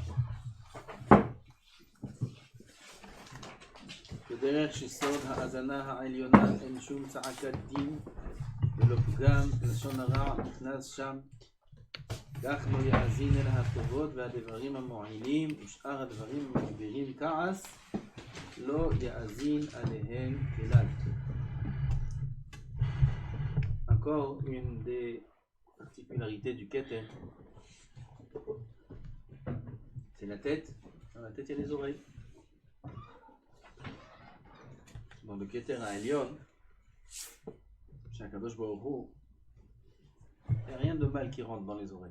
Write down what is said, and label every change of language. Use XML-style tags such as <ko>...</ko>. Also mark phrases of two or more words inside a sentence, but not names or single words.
<he>בדרך שסוד האזנה העליונה אין שום צעקת דין ולא פגם, לשון הרע נכנס שם. כך לא יאזין אל הטובות והדברים המועילים ושאר הדברים המגבירים כעס לא יאזין עליהם כלל.</he> <fr>Encore une des particularités du Keter, c'est la tête. Dans la tête, il y a les oreilles. Dans le</fr> <he>כתר עליון,</he> <fr>chez</fr> <he>הקדוש ברוך הוא,</he> <fr>il n'y a rien de mal qui rentre dans les oreilles.</fr>